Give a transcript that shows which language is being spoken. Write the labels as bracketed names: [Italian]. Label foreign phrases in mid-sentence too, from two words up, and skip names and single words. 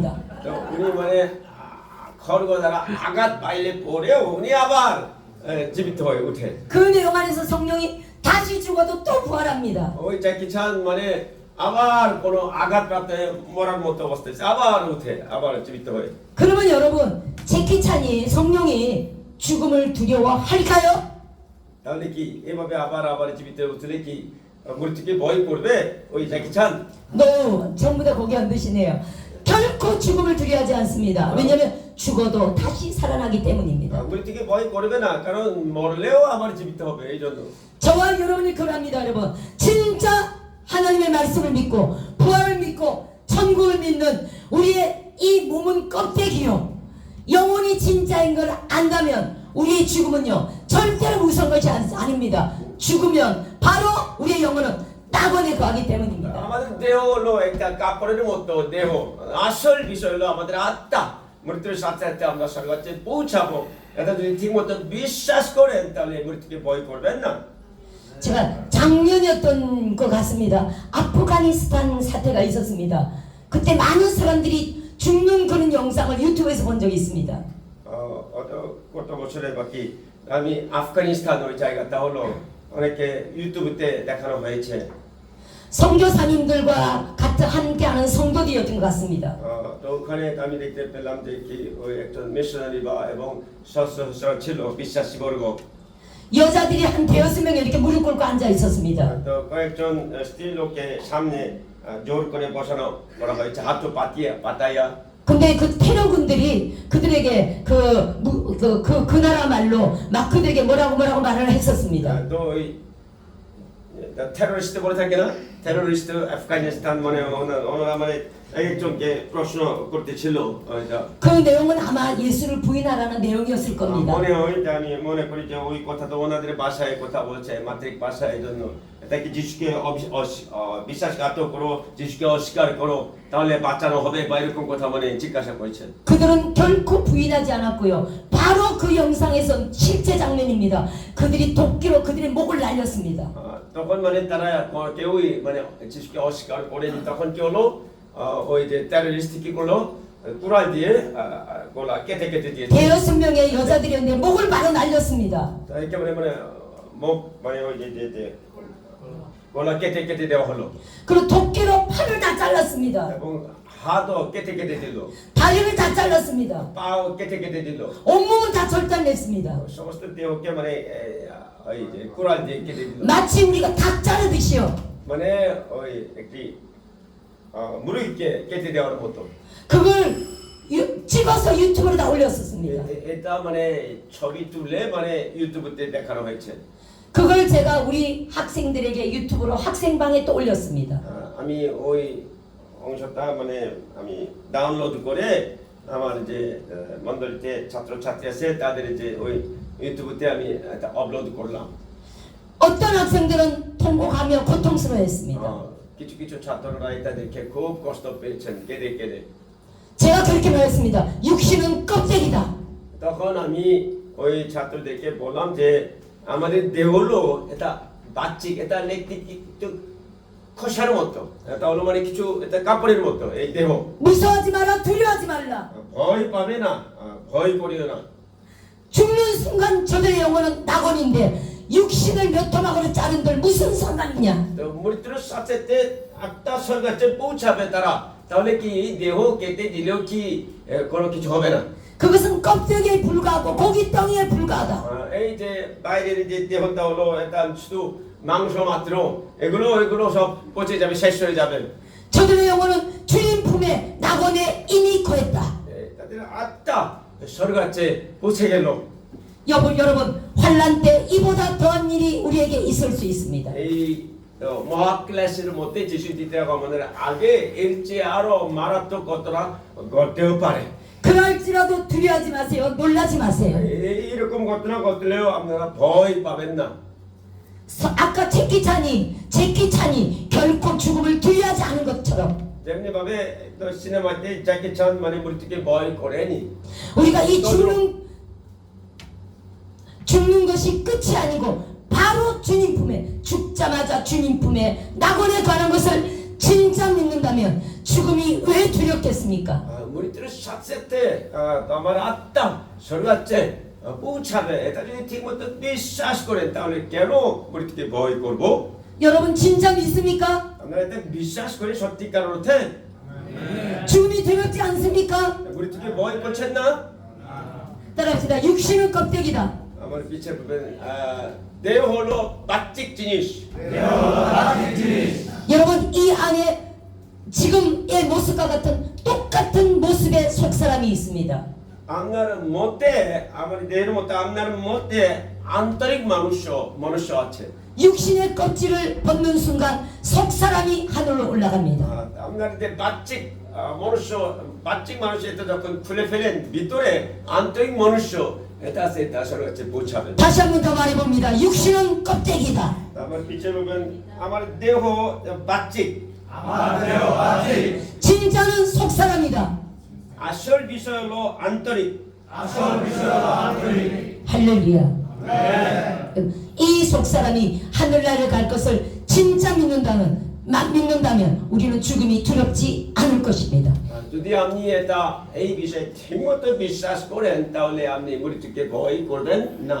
[Bangla] তো উনি মানে খড়গ দ্বারা আঘাত পাইলে পরেও উনি আবার জীবিত হয়ে ওঠে। [Korean] 그 내용 안에서 성령이 다시 죽어도 또 부활합니다. [Bangla] ওই জ্যাকিচান মানে আবার কোনো আঘাতপ্রাপ্ত মরার মতো অবস্থায় আবার উঠে, আবার জীবিত হয়ে। [Korean] 그러면 여러분 제키찬이 성령이 죽음을 두려워할까요? [Bangla] তাহলে কি এভাবে আবার জীবিত উঠলে কি মৃত্যুকে ভয় করবে ওই জ্যাকিচান? [Korean] No, 전부 다 거기 안 드시네요. 결코 죽음을 두려워하지 않습니다. 왜냐하면 죽어도 다시 살아나기 때문입니다. [Bangla] মৃত্যুকে ভয় করবে না, কারণ মরলেও আবার জীবিত হবে এই জন্য। [Korean] 저와 여러분이 그럽니다, 여러분. 진짜 하나님의 말씀을 믿고 부활을 믿고 천국을 믿는 우리의 이 몸은 껍데기요. 영혼이 진짜인 걸 안다면 우리의 죽음은요 절대로 무서운 것이 아닙니다. 죽으면 바로 우리의 영혼은 낙원에 거하기 때문입니다. [Bangla] আমাদের দেহ হলো একটা কাপড়ের মতো দেহ, আসল বিষয় হলো আমাদের আত্মা। মৃত্যুর সাথে সাথে আমরা স্বর্গরাজ্যে পৌঁছাবো। এটা যদি ঠিকমতো বিশ্বাস করেন তাহলে মৃত্যুকে ভয় করবেন না। [Korean] 제가 작년이었던 것 같습니다. 아프가니스탄 사태가 있었습니다. 그때 많은 사람들이 죽는 그런 영상을 유튜브에서 본 적이 있습니다. [Bangla] কত বছরে বাকি আমি আফগানিস্তান ওই জায়গাটা হলো অনেকে ইউটিউবেতে দেখানো হয়েছে। [Korean] 선교사님들과 같이 함께하는 성도들이었던 것 같습니다. [Bangla] তো ওখানে আমি দেখতে পেলাম যে কি ওই একজন মিশনারি বা এবং সদস্য ছিল বিশ্বাসী বর্গ। [Korean] 여자들이 한 5명 이렇게 무릎 꿇고 앉아 있었습니다. [Bangla] তো কয়েকজন স্ত্রী লোককে সামনে জোর করে বসানো করা হয়েছে, হাত পাতাইয়া। [Korean] 근데 그 테러군들이 그들에게 그 나라 말로 막 그들에게 뭐라고 말을 했었습니다. [Bangla] তো ওই টেররিস্ট বলে থাকে না, টেররিস্ট আফগানিস্তান মানে ওনারা মানে একজন কে প্রশ্ন করতেছিল এটা [Korean] 그 내용은 아마 예수를 부인하라는 내용이었을 겁니다. [Bangla] মনে হয় যে আমি মনে করি যে ওই কথা তো ওনাদের ভাষায় কথা বলছে মাতৃক ভাষায় এই জন্য এটা কি যিশুকে বিশ্বাসঘাতক করো যিশুকে অস্বীকার করো তাহলে বাঁচানো হবে বা এরকম কথা মানে জিজ্ঞাসা করেছে [Korean] 그들은 결코 부인하지 않았고요. 바로 그 영상에선 실제 장면입니다. 그들이 도끼로 그들의 목을 날렸습니다. [Bangla] তখন মানে তারা কেউই মানে যিশুকে অস্বীকার করেনি তখন কি হলো ওই যে টেররিস্ট কি করলো কুড়াল দিয়ে গলা কেটে কেটে দিয়েছে [Korean] 6명의 여자들이었는데 목을 바로 날렸습니다. [Bangla] একেবারে মানে মুখ মানে ওই যে গলা কেটে কেটে দেওয়া হলো [Korean] 그리고 도끼로 팔을 다 잘랐습니다. [Bangla] এবং হাতও কেটে কেটে দিল [Korean] 다리를 다 잘랐습니다. [Bangla] পাও কেটে কেটে দিল [Korean] 온몸은 다 절단냈습니다. [Bangla] সমস্ত দেহকে মানে ওই যে কুড়াল দিয়ে কেটে দিল [Korean] 마치 우리가 닭 자르듯이요. [Bangla] মানে ওই একটি মুরগিকে কেটে দেওয়ার মতো [Korean] 그걸 찍어서 유튜브로 다 올렸었습니다. [Bangla] এটা মানে ছবি তুলে মানে ইউটিউবে দেখানো হয়েছে [Korean] 그걸 제가 우리 학생들에게 유튜브로 학생방에 또 올렸습니다. [Bangla] আমি ওই অংশটা মানে আমি ডাউনলোড করে আমার যে মণ্ডলীতে ছাত্রছাত্রী আছে তাদের যে ওই ইউটিউবে আমি এটা আপলোড করলাম [Korean] 어떤 학생들은 통곡하며 고통스러워했습니다. [Bangla] কিছু কিছু ছাত্ররা এটা দেখে খুব কষ্ট পেয়েছেন কেঁদে কেঁদে [Korean] 제가 그렇게 말했습니다. 육신은 껍데기다. [Bangla] তখন আমি ওই ছাত্রদেরকে বললাম যে আমাদের দেহ হলো এটা বাহ্যিক এটা একটু খোসার মতো এটা হলো মানে কিছু এটা কাপড়ের মতো এই দেহ [Korean] 무서워하지 마라. 두려워하지 말라. [Bangla] ভয় পাবে না ভয় করিও না [Korean] 죽는 순간 저들의 영혼은 낙원인데 육신을 몇 토막으로 자른들 무슨 상관이냐. [Bangla] তো মৃত্যুর সাথে আত্মা স্বর্গে পৌঁছাবে তারা তাহলে কি দেহ কেটে দিলেও কি কোনো কিছু হবে না [Korean] 그것은 껍데기에 불과하고 고기 덩이에 불과하다. [Bangla] এই যে বাইরের যে দেহটা হলো এটা শুধু মাংস মাত্র এগুলো সব পচে যাবে শেষ হয়ে যাবে [Korean] 저들의 영혼은 주님 품에 낙원에 이미 거했다. [Bangla] তাদের আত্মা স্বর্গে পৌঁছে গেল [Korean] 여러분 환란 때 이보다 더한 일이 우리에게 있을 수 있습니다. [Bangla] এই মহাক্লেশের মধ্যে যিশু দ্বিতীয় আগমনের আগে এর চেয়ে আরো মারাত্মক ঘটনা ঘটতেও পারে [Korean] 그럴지라도 두려워하지 마세요. 놀라지 마세요. [Bangla] এইরকম ঘটনা ঘটলেও আপনারা ভয় পাবেন না [Korean] 아까 제키찬이 결코 죽음을 두려워하지 않은 것처럼 [Bangla] যেমনি ভাবে তো সিনেমাতে জ্যাকি চান মানে মৃত্যুকে ভয় করেনি [Korean] 우리가 이 죽는 것이 끝이 아니고 바로 주님 품에 죽자마자 주님 품에 낙원에 관한 것을 진짜 믿는다면 죽음이 왜 두렵겠습니까? [Bangla] মৃত্যুর সাথে সাথে আমার আত্মা স্বর্গে পৌঁছাবে এটা যদি ঠিক মতো বিশ্বাস করেন তাহলে কেন মৃত্যুকে ভয় করব [Korean] 여러분 진짜 믿습니까? [Bangla] আপনারা এটা বিশ্বাস করে সত্যিকার অর্থে [Korean] 죽음이 두렵지 않습니까? [Bangla] মৃত্যুকে ভয় করছেন না [Korean] 따라합시다. 육신은 껍데기다. [Bangla] আমার পিছে বলবেন দেহ হলো বাহ্যিক জিনিস [Korean] 여러분 이 안에 지금의 모습과 같은 똑같은 모습의 속사람이 있습니다. [Bangla] আপনার মতে আমার দেহের মতে আপনার মতে আন্তরিক মনুষ্য আছে [Korean] 육신의 껍질을 벗는 순간 속사람이 하늘로 올라갑니다. [Bangla] আপনার যে বাহ্যিক মানুষ এটা যখন খুলে ফেলেন ভিতরে আন্তরিক মনুষ্য এটা আছে এটা স্বর্গে পৌঁছাবে [Korean] 다시 한 번 더 말해봅니다. 육신은 껍데기다. [Bangla] আমার পিছে বলবেন আমার দেহ বাহ্যিক [Korean] 진짜는 속사람이다. [Bangla] আসল বিষয় হলো আন্তরিক [Korean] 할렐루야. 이 속사람이 하늘나라를 갈 것을 진짜 믿는다면 우리는 죽음이 두렵지 않을 것입니다. [Bangla] যদি আপনি এটা এই বিষয়ে ঠিকমতো বিশ্বাস করেন তাহলে আপনি মৃত্যুকে ভয় করবেন না